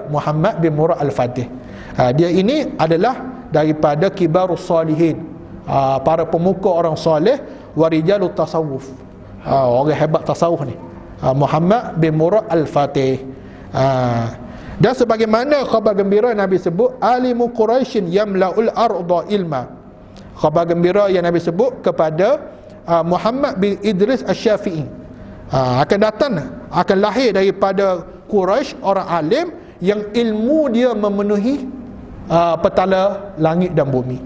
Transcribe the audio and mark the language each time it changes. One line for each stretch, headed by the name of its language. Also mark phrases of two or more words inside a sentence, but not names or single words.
Malay: Muhammad bin Murrah al-Fatih. Dia ini adalah daripada
Arabic: كبار الصالحين,
Malay: para pemuka orang soleh,
Arabic: ورجال التصوف,
Malay: orang hebat tasawuf ni, Muhammad bin Murrah al-Fatih. Dan sebagaimana khabar gembira Nabi sebut,
Arabic: عالم قريش يملأ الأرض علما,
Malay: khabar gembira yang Nabi sebut kepada Muhammad bin Idris Asy-Syafi'i, akan datang, akan lahir daripada Quraisy orang alim yang ilmu dia memenuhi petala langit dan bumi.